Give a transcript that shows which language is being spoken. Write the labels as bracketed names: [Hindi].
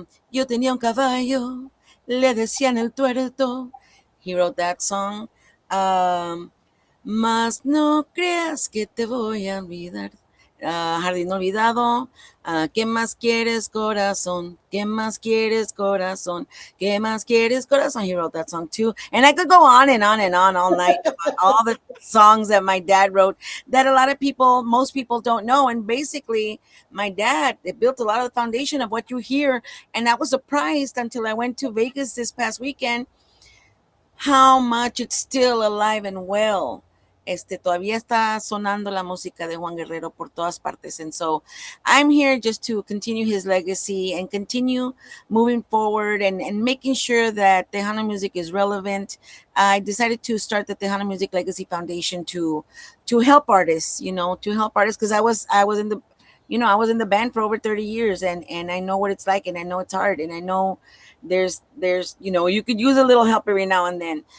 [Spanish] Yo tenía un caballo, le decían el tuerto. [English] He wrote that song. [Spanish] um, Mas no creas que te voy a olvidar. Jardín olvidado. ¿Qué más quieres, corazón? ¿Qué más quieres, corazón? ¿Qué más quieres, corazón? [English] He wrote that song too. And I could go on and on and on all night about all the songs that my dad wrote that a lot of people, most people don't know. And basically, my dad, it built a lot of the foundation of what you hear. And I was surprised until I went to Vegas this past weekend how much it's still alive and well. [Spanish] Todavía está sonando la música de Juan Guerrero por todas partes. [English] And so I'm here just to continue his legacy and continue moving forward, and making sure that Tejano music is relevant. I decided to start the Tejano Music Legacy Foundation to help artists, because I was in the I was in the band for over 30 years, and I know what it's like, and I know it's hard, and I know there's you could use a little help every now and then.